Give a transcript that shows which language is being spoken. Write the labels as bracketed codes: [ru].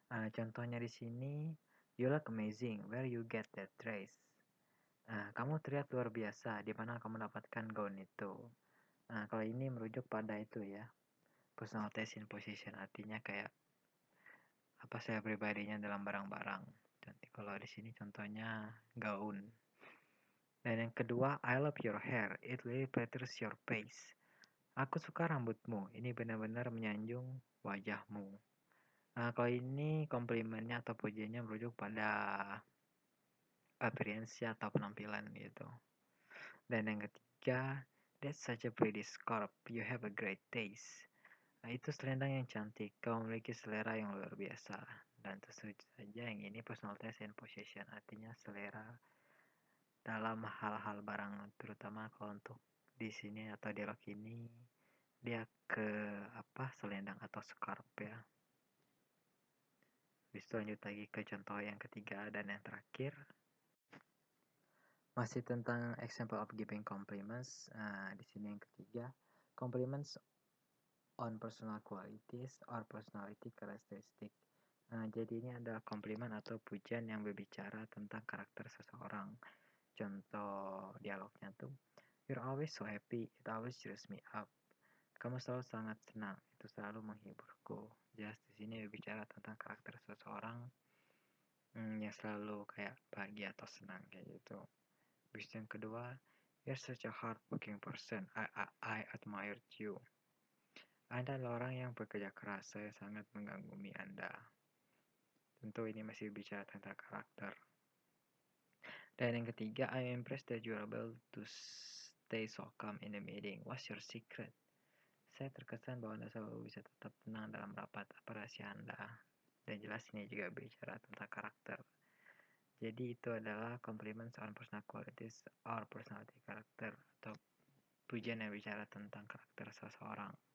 [id] Contohnya di sini, [en] you look amazing, where you get that dress. [id] Kamu terlihat luar biasa, di mana kamu mendapatkan gaun itu. Kalau ini merujuk pada itu ya, [en] personal taste in position, [id] artinya kayak apa saya pribadinya dalam barang-barang. Dan kalau di sini contohnya gaun. Dan yang kedua, [en] I love your hair, it really flatters your face. [id] Aku suka rambutmu, ini benar-benar menyanjung wajahmu. Kalau ini komplimennya atau pujiannya merujuk pada appearance atau penampilan gitu. Dan yang ketiga, [en] that's such a pretty scarf, you have a great taste. [id] Itu selendang yang cantik, kau memiliki selera yang luar biasa. Dan tentu saja yang ini [en] personal taste and possession, [id] artinya selera dalam hal-hal barang, terutama kalau untuk di sini atau dialog ini dia ke apa selendang atau scarf ya. Habis itu lanjut lagi ke contoh yang ketiga dan yang terakhir. Masih tentang [en] example of giving compliments. [id] Di sini yang ketiga, [en] compliments on personal qualities or personality characteristic. [id] Jadi ini adalah komplimen atau pujian yang berbicara tentang karakter seseorang. Contoh dialognya tuh, [en] you're always so happy, it always cheers me up. [id] Kamu selalu sangat senang, itu selalu menghiburku. Jelas di sini berbicara tentang karakter seseorang yang selalu kayak bahagia atau senang kayak gitu. Terus yang kedua, [en] you're such a hardworking person. I admire you. [id] Anda adalah orang yang bekerja keras. Saya sangat mengagumi Anda. Tentu ini masih bicara tentang karakter. Dan yang ketiga, [en] I'm impressed that you're able to stay so calm in the meeting. What's your secret? [id] Saya terkesan bahwa Anda selalu bisa tetap tenang dalam rapat. Apa rahasia Anda? Dan jelas ini juga bicara tentang karakter. Jadi itu adalah [en] compliments on personal qualities or personality character [id] atau pujian yang bicara tentang karakter seseorang.